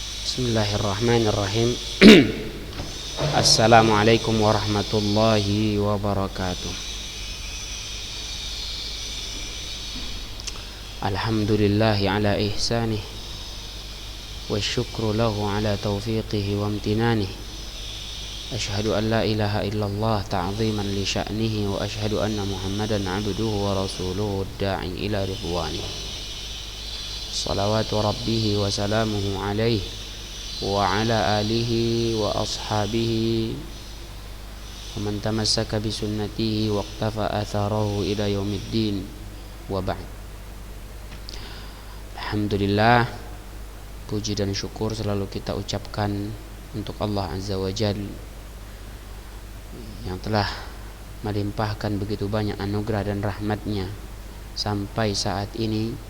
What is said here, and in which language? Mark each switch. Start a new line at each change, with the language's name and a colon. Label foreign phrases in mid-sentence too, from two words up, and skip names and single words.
Arabic: بسم الله الرحمن الرحيم. السلام عليكم ورحمة الله وبركاته. الحمد لله على إحسانه، والشكر له على توفيقه وامتنانه. أشهد أن لا إله إلا الله تعظيما لشأنه، وأشهد أن محمدا عبده ورسوله الداعي إلى رضوانه. صلوات ربه وسلامه عليه وعلى آله وأصحابه ومن تمسك بسنته واقتفى أثره إلى يوم الدين، وبعد.
Indonesian: Alhamdulillah, puji dan syukur selalu kita ucapkan untuk Allah
Arabic: عز وجل
Indonesian: yang telah melimpahkan begitu banyak anugerah dan rahmatnya sampai saat ini.